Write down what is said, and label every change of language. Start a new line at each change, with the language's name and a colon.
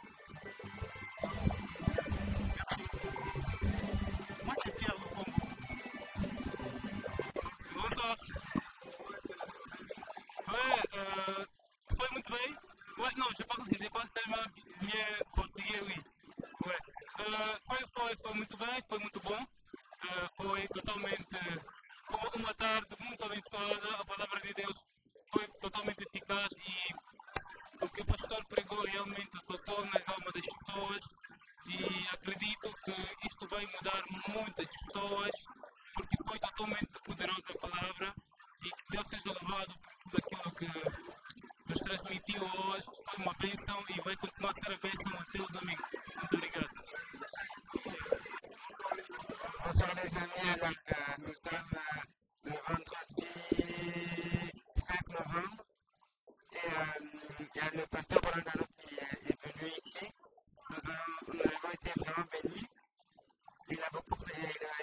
French: Merci. Moi, c'est Pierre Lukombo. Bonsoir. Ouais,
Portuguese: foi muito bem.
French: Ouais, non, je pense que je pense tellement bien portugais, oui. Ouais.
Portuguese: Foi muito bem, foi muito bom. Foi totalmente como uma tarde muito abençoada. A palavra de Deus foi totalmente eficaz e o que o pastor pregou realmente tocou nas almas das pessoas. E acredito que isto vai mudar muitas pessoas, porque foi totalmente poderosa a palavra e que Deus seja louvado por aquilo que nos transmitiu hoje. Foi uma bênção e vai continuar a ser a bênção até o domingo. Muito obrigado.
French: Bonsoir les amis, donc nous sommes le vendredi 5 novembre et il y a le pasteur Roland Dano qui est venu ici. Nous avons été vraiment bénis. Il a beaucoup prêché.